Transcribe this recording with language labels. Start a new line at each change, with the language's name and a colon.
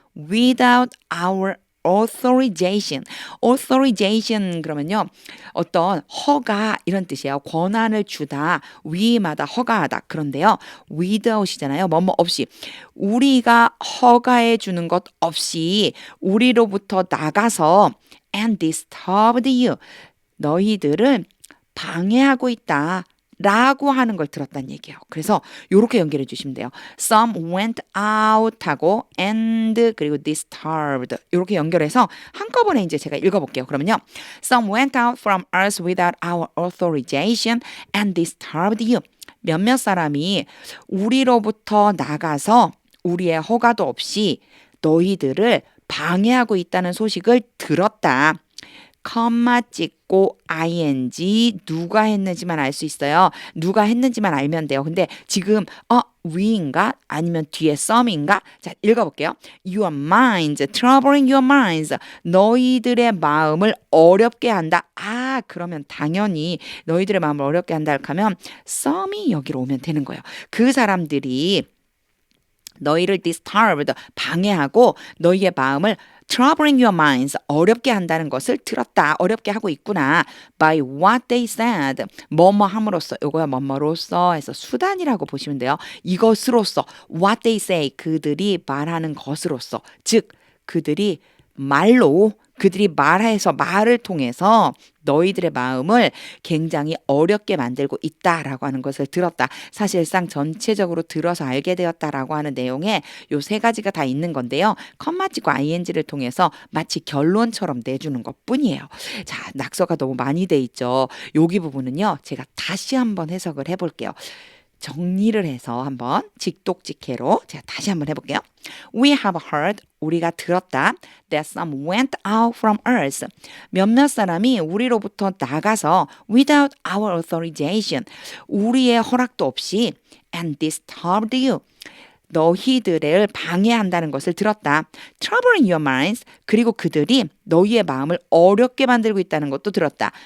English: Without our authorization.
Korean: authorization 그러면요. 어떤 허가 이런 뜻이에요. 권한을 주다. 위임하다. 허가하다. 그런데요. without이잖아요. 뭐뭐 없이. 우리가 허가해 주는 것 없이 우리로부터 나가서
English: and disturbed you.
Korean: 너희들을 방해하고 있다. 라고 하는 걸 들었다는 얘기예요. 그래서 요렇게 연결해 주시면 돼요.
English: Some went out
Korean: 하고 and 그리고 disturbed 요렇게 연결해서 한꺼번에 이제 제가 읽어볼게요. 그러면요.
English: Some went out from us without our authorization and disturbed you.
Korean: 몇몇 사람이 우리로부터 나가서 우리의 허가도 없이 너희들을 방해하고 있다는 소식을 들었다. 컴마 찍고 ing 누가 했는지만 알 수 있어요. 누가 했는지만 알면 돼요. 근데 지금 we인가 아니면 뒤에 some인가? 자, 읽어볼게요.
English: Your minds, troubling your minds.
Korean: 너희들의 마음을 어렵게 한다. 아, 그러면 당연히 너희들의 마음을 어렵게 한다 하면 some이 여기로 오면 되는 거예요. 그 사람들이 너희를 disturbed, 방해하고 너희의 마음을
English: troubling your minds,
Korean: 어렵게 한다는 것을 들었다. 어렵게 하고 있구나.
English: By what they said.
Korean: 뭐뭐 함으로써, 요거야 뭐뭐로써 해서 수단이라고 보시면 돼요. 이것으로써,
English: what they say,
Korean: 그들이 말하는 것으로써. 즉, 그들이 말로, 그들이 말해서 말을 통해서 너희들의 마음을 굉장히 어렵게 만들고 있다라고 하는 것을 들었다. 사실상 전체적으로 들어서 알게 되었다라고 하는 내용에 요 세 가지가 다 있는 건데요. 컴마 찍고 ing를 통해서 마치 결론처럼 내주는 것뿐이에요. 자, 낙서가 너무 많이 돼 있죠. 여기 부분은요. 제가 다시 한번 해석을 해볼게요. 정리를 해서 한번 직독직해로 제가 다시 한번 해볼게요.
English: We have heard,
Korean: 우리가 들었다.
English: That some went out from us.
Korean: 몇몇 사람이 우리로부터 나가서
English: without our authorization,
Korean: 우리의 허락도 없이
English: and disturbed you.
Korean: 너희들을 방해한다는 것을 들었다.
English: Troubling your minds.
Korean: 그리고 그들이 너희의 마음을 어렵게 만들고 있다는 것도 들었다.